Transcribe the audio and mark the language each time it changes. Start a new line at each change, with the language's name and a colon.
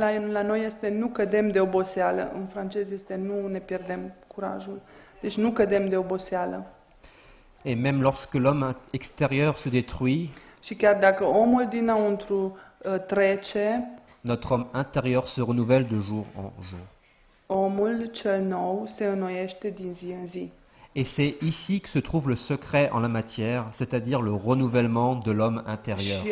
Romanian: La noi este nu cădem de oboseală. În francez este nu ne pierdem curajul. Deci nu cădem de oboseală.
French: Et même lorsque l'homme extérieur se détruit,
Romanian: Și chiar dacă omul dinăuntru trece,
French: notre homme intérieur se renouvelle de jour en jour.
Romanian: omul cel nou se înnoiește din zi în zi.
French: Et c'est ici que se trouve le secret en la matière, c'est-à-dire le renouvellement de l'homme intérieur.